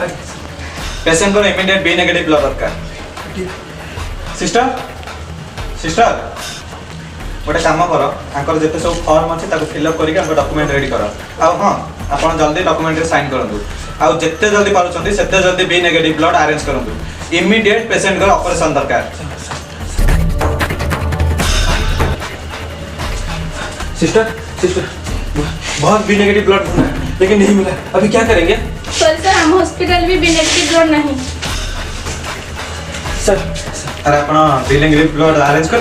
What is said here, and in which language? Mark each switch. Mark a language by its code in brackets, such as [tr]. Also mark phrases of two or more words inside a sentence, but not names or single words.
[or] ପେସେଣ୍ଟଙ୍କର [en] immediate B negative blood [or] ଦରକାର। ସିଷ୍ଟର ଗୋଟେ କାମ କର, ତାଙ୍କର ଯେତେ ସବୁ ଫର୍ମ ଅଛି ତାକୁ ଫିଲ୍ଅପ୍ କରିକି ଆମ [en] document ready [or] କର। ଆଉ ହଁ, ଆପଣ ଜଲ୍ଦି ଡକୁମେଣ୍ଟରେ ସାଇନ୍ କରନ୍ତୁ। ଆଉ ଯେତେ ଜଲ୍ଦି ପାରୁଛନ୍ତି ସେତେ ଜଲ୍ଦି [en] B negative blood arrange [or] କରନ୍ତୁ। ଇମିଡିଏଟ୍ ପେସେଣ୍ଟଙ୍କର ଅପରେସନ୍ ଦରକାର। [hi] सिस्टर बहुत [en] B negative blood [hi] ढूंढा लेकिन नहीं मिला, अभी क्या करेंगे? सर हम हॉस्पिटल भी [en] B negative blood [hi] नहीं। सर [or] ଆରେ ଆପଣ [en] B negative blood arrange [or] करले